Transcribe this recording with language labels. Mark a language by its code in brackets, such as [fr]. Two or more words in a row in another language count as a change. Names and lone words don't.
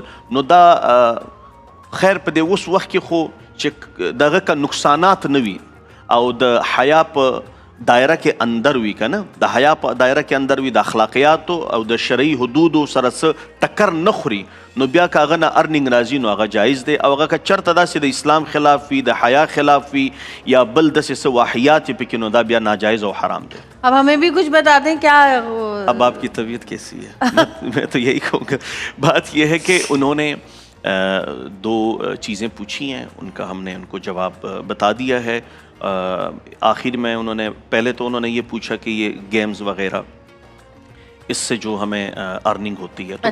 [ps] نو دا خیر په دې اوس وخت کې خو چې دغه که نقصانات نه وي او د حیا په دایره کې اندر وي که نه، د حیا په دایره کې اندر وي، د اخلاقیاتو او د شرعي حدودو سره څه ټکر نه خوري، نو بیا که هغه نه ارننګ راځي نو هغه جایز دی. او هغه که چېرته داسې د اسلام خلاف وي، د حیا خلاف وي یا بل داسې څه واحیات یې پکې، نو دا بیا ناجائز او حرام دی. [ur] اب ہمیں بھی کچھ بتا دیں کیا اب آپ کی طبیعت کیسی ہے؟ میں تو یہی کہوں گا، بات یہ ہے کہ انہوں نے دو چیزیں پوچھی ہیں، ان کا ہم نے ان کو جواب بتا دیا ہے. آخر میں انہوں نے پہلے تو انہوں نے یہ پوچھا کہ یہ گیمز وغیرہ اس سے جو ہمیں ارننگ ہوتی ہے، تو